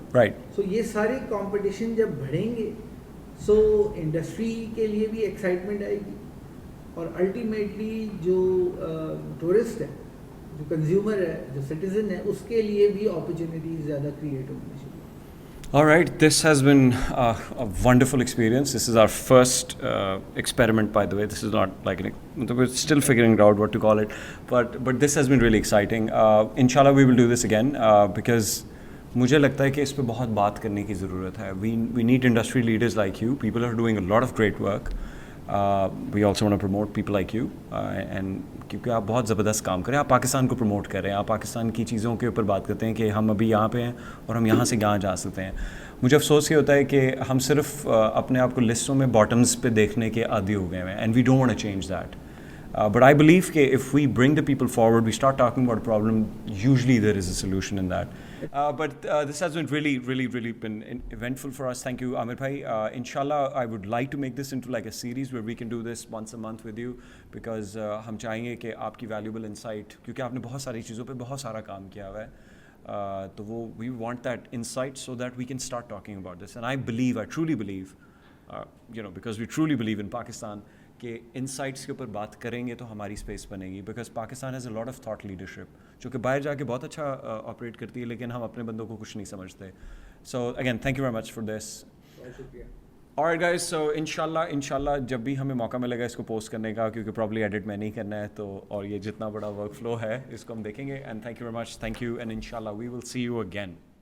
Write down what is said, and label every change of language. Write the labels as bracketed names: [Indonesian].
[English] Right. [Urdu] سو یہ سارے competition جب بڑھیں گے سو انڈسٹری کے لیے بھی ایکسائٹمنٹ آئے گی, اور الٹیمیٹلی جو ٹورسٹ ہے, جو کنزیومر ہے, جو سٹیزن ہے, اس کے لیے بھی اپرچونیٹیز زیادہ کریٹ ہونی چاہیے. [English] All right, this has been a wonderful experience. This is our first experiment, by the way. This is not like we're still figuring out what to call it, but this has been really exciting. Inshallah, we will do this again because [Urdu] مجھے لگتا ہے کہ اس پہ بہت بات کرنے کی ضرورت ہے. [English] We need industry leaders like you. People are doing a lot of great work. We also want to promote people like you, and [Urdu] کیونکہ آپ بہت زبردست کام کریں, آپ پاکستان کو پروموٹ کر رہے ہیں, آپ پاکستان کی چیزوں کے اوپر بات کرتے ہیں کہ ہم ابھی یہاں پہ ہیں اور ہم یہاں سے یہاں جا سکتے ہیں. مجھے افسوس یہ ہوتا ہے کہ ہم صرف اپنے آپ کو لسٹوں میں باٹمز پہ دیکھنے کے عادی ہو گئے ہیں, [English] And we don't want to change that. But I believe کہ if we bring the people forward, we start talking about a problem, usually there is a solution in that. But this has been really been eventful for us. Thank you, Amir bhai. Inshallah, I would like to make this into like a series where we can do this once a month with you, because [Urdu] ہم چاہیں گے کہ آپ کی valuable insight, کیونکہ آپ نے بہت ساری چیزوں پہ بہت سارا کام کیا ہوا ہے, [English] تو وہ we want that insight so that we can start talking about this. And I truly believe, because we truly believe in Pakistan, [Urdu] کہ انسائٹس کے اوپر بات کریں گے تو ہماری اسپیس بنے گی, [English] because Pakistan has a lot of thought leadership [Urdu] جو کہ باہر جا کے بہت اچھا آپریٹ کرتی ہے, لیکن ہم اپنے بندوں کو کچھ نہیں سمجھتے. [English] So again thank you very much for this. Alright guys, [Urdu] so انشاءاللہ جب بھی ہمیں موقع ملے گا اس کو پوسٹ کرنے کا, کیونکہ پرابلی ایڈٹ میں نہیں کرنا ہے, تو اور یہ جتنا بڑا ورک فلو ہے اس کو ہم دیکھیں گے. [English] And thank you very much, thank you, and انشاءاللہ we will see you again.